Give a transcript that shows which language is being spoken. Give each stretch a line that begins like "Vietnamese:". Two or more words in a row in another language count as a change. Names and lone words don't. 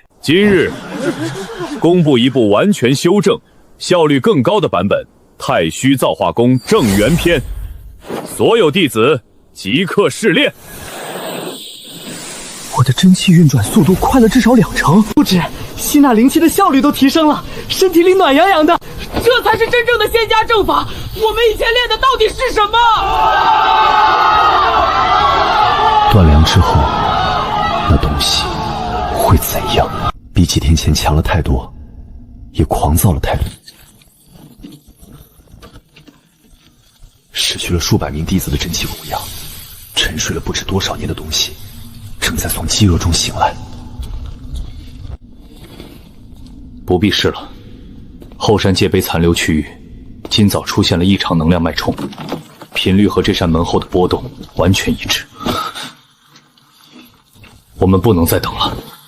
Chinese: 今日公布一部完全修正、效率更高的版本《太虛造化功正元篇》，所有弟子即刻試練。我的真氣運轉速度快了至少2成，不止，吸納靈氣的效率都提升了，身體裡暖洋洋的，這才是真正的仙家正法。我們以前練的到底是什麼？斷糧之後，那東西會怎樣？比幾天前強了太多，也狂躁了太多。失去了數百名弟子的真氣供養，沉睡了不知多少年的東西，正在從飢餓中醒來。不必試了，後山界碑殘留區域今早出現了異常能量脈衝，頻率和這扇門後的波動完全一致。我們不能再等了。